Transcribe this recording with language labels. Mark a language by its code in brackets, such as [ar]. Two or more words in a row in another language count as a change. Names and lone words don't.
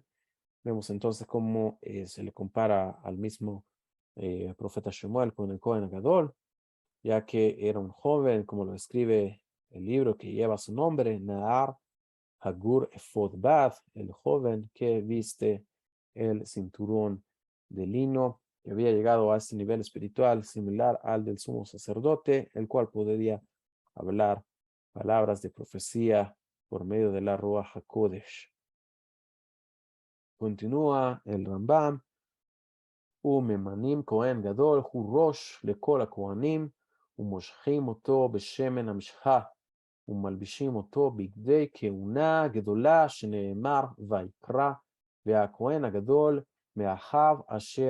[es] Vemos entonces cómo se le compara al mismo profeta Shemuel con el [he] כהן גדול, [es] ya que era un joven, como lo describe el libro que lleva su nombre, [he] נער חגור אפוד בד, [es] el joven que viste el cinturón de lino, que había llegado a este nivel espiritual similar al del sumo sacerdote, el cual podía hablar palabras de profecía por medio de la [he] רוח הקודש. [es] Continúa el Rambam, [he] וממנים כהן גדול הוא ראש לכל הכהנים ומושכים אותו בשמן המשחה ומלבישים אותו בגדי כהונה גדולה שנאמר ויקרא והכהן הגדול מאחיו אשר